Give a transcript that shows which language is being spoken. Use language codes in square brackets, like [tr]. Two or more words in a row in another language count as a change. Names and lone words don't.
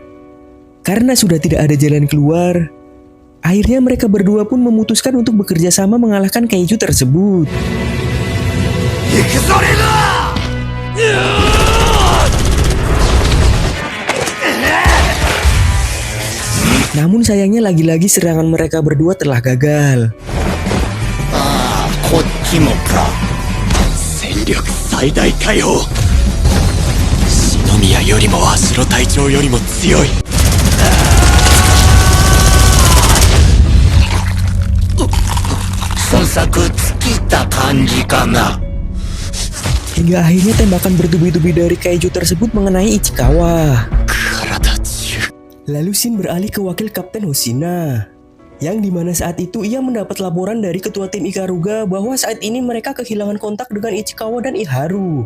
[id] Karena sudah tidak ada jalan keluar, akhirnya mereka berdua pun memutuskan untuk bekerja sama mengalahkan kaiju tersebut. Namun sayangnya lagi-lagi serangan mereka berdua telah gagal. [ja] こっちもか。戦力最大解放。篠宮よりも芦野隊長よりも強い。作尽きた感じかな。 [id] Hingga akhirnya tembakan bertubi-tubi dari kaiju tersebut mengenai Ichikawa. Lalu scene beralih ke wakil Kapten Hoshina, yang dimana saat itu ia mendapat laporan dari ketua tim Ikaruga bahwa saat ini mereka kehilangan kontak dengan Ichikawa dan Iharu.